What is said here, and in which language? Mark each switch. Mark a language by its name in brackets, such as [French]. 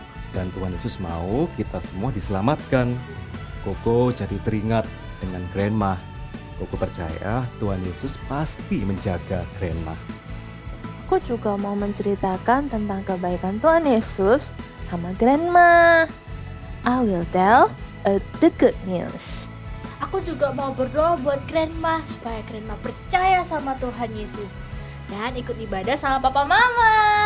[Indonesian] Dan Tuhan Yesus mau kita semua diselamatkan. Koko jadi teringat dengan Grandma. Koko percaya Tuhan Yesus pasti menjaga Grandma. Aku juga mau menceritakan tentang kebaikan Tuhan Yesus sama Grandma. [English] I will tell the good news. [Indonesian] Aku juga mau berdoa buat Grandma supaya Grandma percaya sama Tuhan Yesus dan ikut ibadah sama Papa Mama.